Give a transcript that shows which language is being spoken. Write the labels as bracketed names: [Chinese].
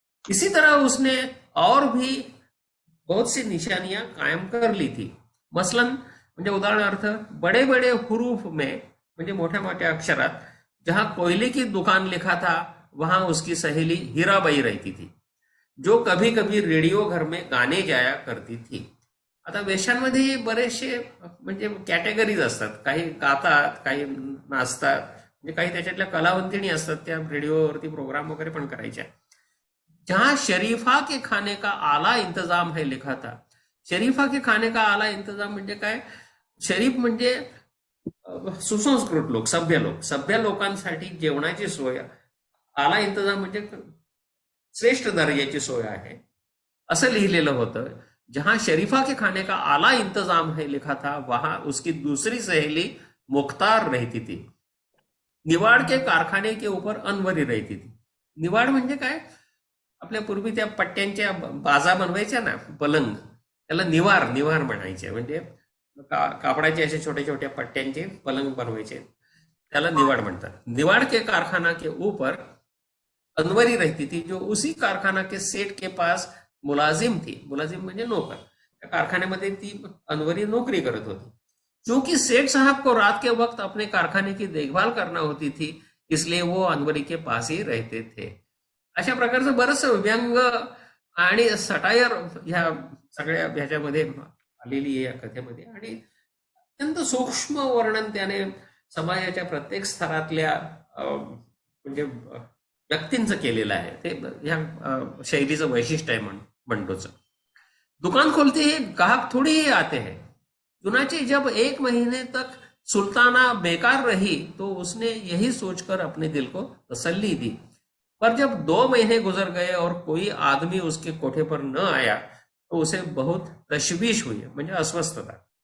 [Hindi] इसी तरह उसने और भी बहुत सी निशानियां कायम कर ली थी. मसलन [Marathi] म्हणजे उदाहरणार्थ [Hindi] बड़े बड़े हुरूफ में [Marathi] म्हणजे मोठ्या मोठ्या अक्षरात [Hindi] जहां कोयले की दुकान लिखा था वहां उसकी सहेली हीराबाई रहती थी जो कभी कभी रेडिओ घर में गाणे जाया करती थी. [Marathi] आता वेश्यांमध्ये बरेचसे म्हणजे कॅटेगरीज असतात. काही गातात, काही नाचतात, म्हणजे काही त्याच्यातल्या कलावंतिणी असतात, त्या रेडिओवरती प्रोग्राम वगैरे पण करायच्या. [Hindi] जहां शरीफा के खाने का आला इंतजाम है लिखा था. शरीफा के खाने का आला इंतजाम [Marathi] म्हणजे काय? शरीफ म्हणजे सुसंस्कृत लोक, सभ्य लोकांसाठी जेवणाची सोय. आला इंतजाम म्हणजे श्रेष्ठ दर्जाची सोय आहे असं लिहिलेलं होतं. [Hindi] जहां शरीफा के खाने का आला इंतजाम है लिखा था वहां उसकी दूसरी सहेली मुख्तार रहती थी. निवाड़ के कारखाने के ऊपर अनवरी रहती थी. [Marathi] निवाड म्हणजे काय? आपल्या पूर्वी त्या पट्ट्यांच्या बाजा बनवायच्या ना, पलंग, त्याला निवार म्हणायचे. म्हणजे कापडाचे असे छोटे छोटे पट्ट्यांचे पलंग बनवायचे, त्याला निवाड़ म्हणतात. [Hindi] निवाड़ के कारखाना के ऊपर अनवरी रहती थी जो उसी कारखाना के सेठ के पास मुलाजिम थी. [Marathi] मुलाजिम म्हणजे नौकर. त्या कारखान्यामध्ये ती अनवरी नौकरी करत होती. [Hindi] क्योंकि सेठ साहब को रात के वक्त अपने कारखाने की देखभाल करना होती थी इसलिए वो अनवरी के पास ही रहते थे. [Marathi] अशा प्रकारचं बरंच व्यंग आणि सटायर ह्या सगळ्या ह्याच्यामध्ये आलेली आहे या कथेमध्ये. आणि अत्यंत सूक्ष्म वर्णन त्याने समाजाच्या प्रत्येक स्तरातल्या म्हणजे व्यक्तींचं केलेलं आहे. ते ह्या शैलीचं वैशिष्ट्य आहे म्हणतोच. [Hindi] दुकान खोलते ही ग्राहक थोड़ी ही आते हैं. चुनाचे जब 1 महीने तक सुल्ताना बेकार रही तो उसने यही सोचकर अपने दिल को तसल्ली दी पर जब 2 महीने गुजर गए और कोई आदमी उसके कोठे पर न आया तो उसे बहुत तशवीश हुई, [Marathi] म्हणजे अस्वस्थता।